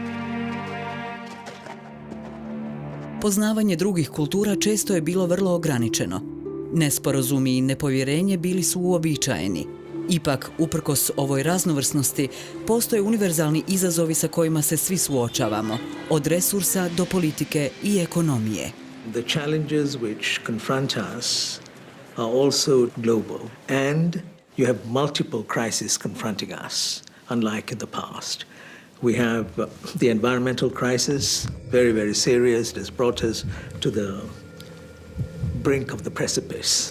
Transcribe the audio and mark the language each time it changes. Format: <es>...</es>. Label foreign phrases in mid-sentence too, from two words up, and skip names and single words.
<bs>Poznavanje drugih kultura često je bilo vrlo ograničeno. Nesporazumi i nepovjerenje bili su uobičajeni. Ipak, uprkos ovoj raznovrsnosti, postoje univerzalni izazovi sa kojima se svi suočavamo, od resursa do politike i ekonomije.</bs> <en>The challenges which confront us are also global, and you have multiple crises confronting us, unlike in the past. We have the environmental crisis, very, very serious. It has brought us to the brink of the precipice.</en>